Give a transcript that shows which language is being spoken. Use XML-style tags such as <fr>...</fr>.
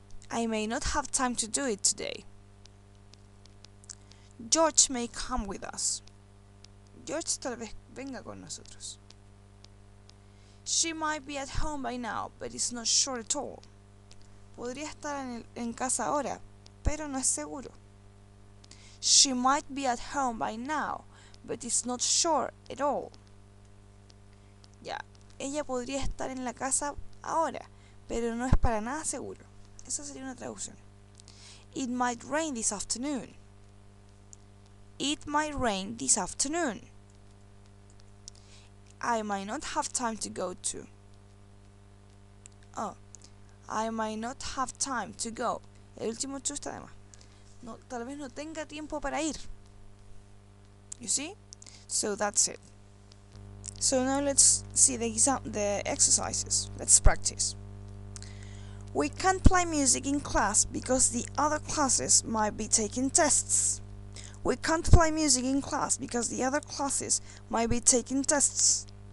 <en>I may not have time to do it today. George may come with us.</en> <es>George tal vez venga con nosotros.</es> <en>She might be at home by now, but it's not sure at all.</en> <es>Podría estar en casa ahora, pero no es seguro.</es> <en>She might be at home by now, but it's not sure at all.</en> <es>Ya, ella podría estar en la casa ahora, pero no es para nada seguro. Esa sería una traducción.</es> <en>It might rain this afternoon. It might rain this afternoon. I might not have time to go to. Oh, I might not have time to go.</en> <es>El último to está de más. No, tal vez no tenga tiempo para ir.</es> <en>You see? So that's it. So now let's see the exercises. Let's practice. We can't play music in class because the other classes might be taking tests. We can't play music in class because the other classes might be taking tests.</en>